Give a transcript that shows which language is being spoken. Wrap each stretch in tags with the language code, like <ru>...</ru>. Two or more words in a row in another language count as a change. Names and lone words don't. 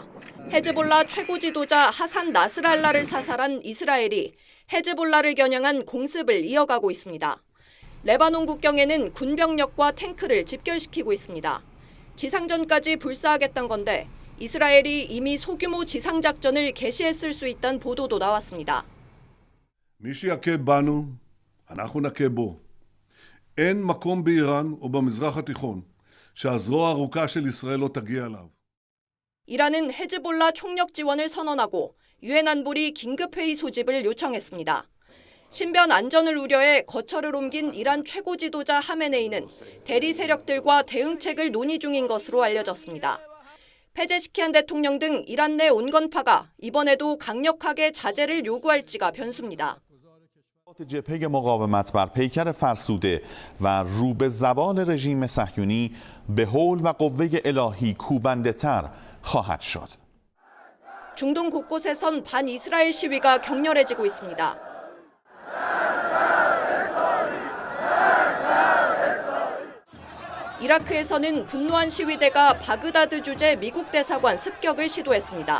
<ko>헤즈볼라 최고 지도자 하산 나스랄라를 사살한 이스라엘이 헤즈볼라를 겨냥한 공습을 이어가고 있습니다. 레바논 국경에는 군병력과 탱크를 집결시키고 있습니다. 지상전까지 불사하겠다는 건데 이스라엘이 이미 소규모 지상작전을 개시했을 수 있다는 보도도 나왔습니다.</ko> <he>מי שיכה בנו, אנחנו נכה בו. אין מקום באיראן או במזרח התיכון שהזרוע הארוכה של ישראל לא תגיע אליו.</he> <ko>이란은 헤즈볼라 총력 지원을 선언하고 유엔 안보리 긴급회의 소집을 요청했습니다. 신변 안전을 우려해 거처를 옮긴 이란 최고 지도자 하메네이는 대리 세력들과 대응책을 논의 중인 것으로 알려졌습니다. 페제시키안 대통령 등 이란 내 온건파가 이번에도 강력하게 자제를 요구할지가 변수입니다.</ko> <fa>جبهه مقاومت بر پیکر فرسوده و رو به زوال رژیم صهیونی به حول و قوه الهی کوبنده‌تر خواهد شد.</fa> <ko>중동 곳곳에선 반이스라엘 시위가 격렬해지고 있습니다. 이라크에서는 분노한 시위대가 바그다드 주재 미국 대사관 습격을 시도했습니다.</ko>